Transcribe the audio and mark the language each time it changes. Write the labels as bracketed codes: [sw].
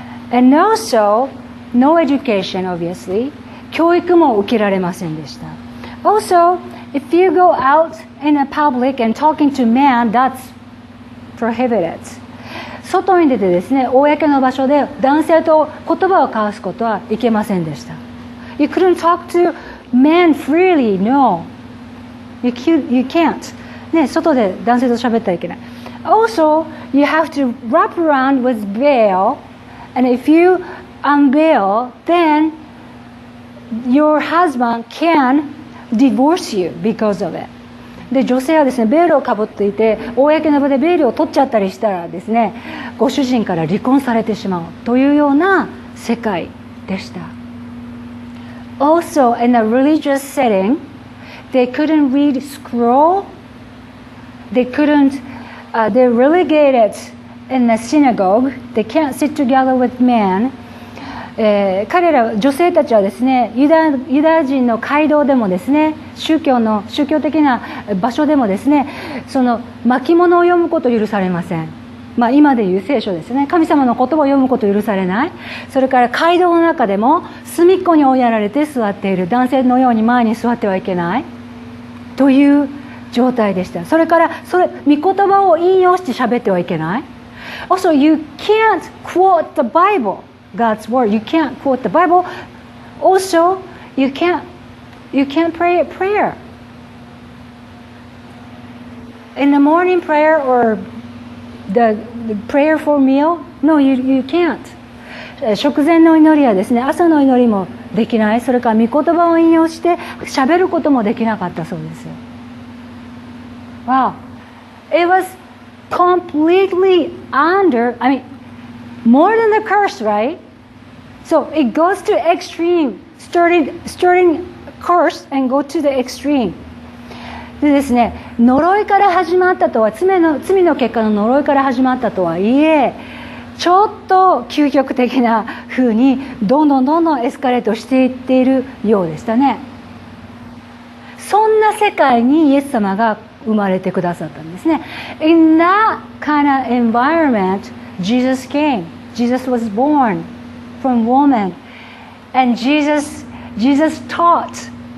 [en] And also no education, obviously. [ja] 教育も受けられませんでした。 [en] Also, if you go out in a public and talking to men, that's prohibited. [ja] 外に出てですね、公の場所で男性と言葉を交わすことはいけませんでした。 [en] You couldn't talk to men freely, no. You can't. [ja] ね、外で男性と喋ったらいけない。 [en] Also, you have to wrap around with veil, and if you unveil, then your husband can divorce you because of it. [ja] で、女性はですね、ベールをかぶっていて、公の場でベールを取っちゃったりしたらですね、ご主人から離婚されてしまうというような世界でした。 [en] Also, in a religious setting, they couldn't read scroll. They're relegated in the synagogue. They can't sit together with men. [ja] 彼ら女性たちはですね、ユダヤ人の街道でもですね、宗教的な場所でもですね、その巻物を読むことを許されません。まあ今でいう聖書ですね。神様の言葉を読むことを許されない。それから街道の中でも隅っこに追いやられて座っている男性のように前に座ってはいけないという状態でした。それから御言葉を引用して喋ってはいけない。 [en] Also, you can't quote the Bible.God's word. You can't quote the Bible. Also, you can't pray a prayer. In the morning prayer or the prayer for meal? No, you can't. [ja] 食前の祈りはですね、朝の祈りもできない、それから御言葉を引用して喋ることもできなかったそうですよ。 [en] Wow, it was completely under, more than the curse, right? So it goes to extreme, starting curse and go to the extreme. [ja] でですね、呪いから始まったとは、罪の結果の呪いから始まったとはいえ、ちょっと究極的な風にどんどんエスカレートしていっているようでしたね。そんな世界にイエス様が生まれてくださったんですね。 [en] In that kind of environment, Jesus came. Jesus was born from woman, and Jesus taught.